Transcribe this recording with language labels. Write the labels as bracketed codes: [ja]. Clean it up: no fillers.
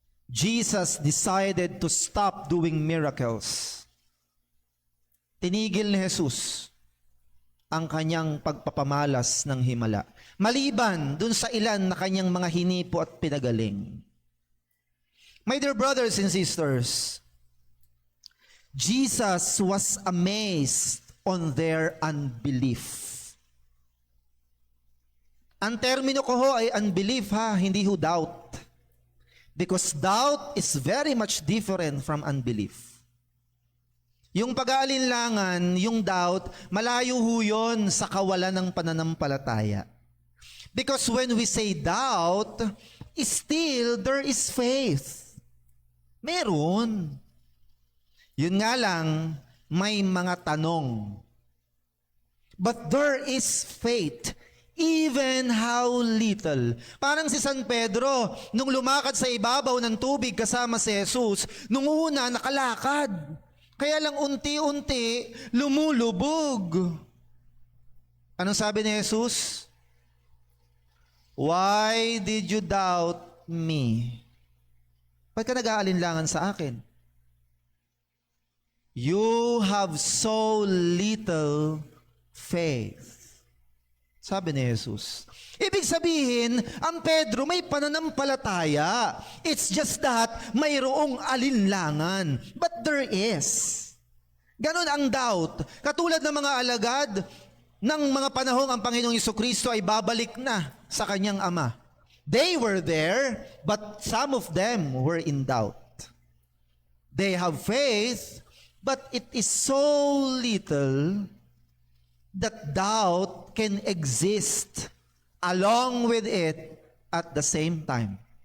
[en] Jesus decided to stop doing miracles. [tl] Tinigil ni Jesus ang kanyang pagpapamalas ng himala, maliban dun sa ilan na kanyang mga hinipo at pinagaling. [en] My dear brothers and sisters, Jesus was amazed on their unbelief. [tl] Ang termino ko ho ay unbelief ha, hindi ho doubt. [en] Because doubt is very much different from unbelief. [tl] Yung pag-aalinlangan, yung doubt, malayo ho yun sa kawalan ng pananampalataya. [en] Because when we say doubt, still there is faith. [tl] Meron. Yun nga lang, may mga tanong. [en] But there is faith, even how little. [tl] Parang si San Pedro, nung lumakad sa ibabaw ng tubig kasama si Jesus, nung una nakalakad. Kaya lang unti-unti lumulubog. Anong sabi ni Jesus? [en] Why did you doubt me? [tl] Ba't ka nag-aalinlangan sa akin? [en] You have so little faith. [tl] Sabi ni Jesus. Ibig sabihin, ang Pedro may pananampalataya. [en] It's just that [tl] mayroong alinlangan. [en] But there is. [tl] Ganon ang doubt. Katulad ng mga alagad ng mga panahong ang Panginoong Jesucristo ay babalik na sa kanyang Ama. [en] They were there, but some of them were in doubt. They have faith, but it is so little that doubt can exist along with it at the same time.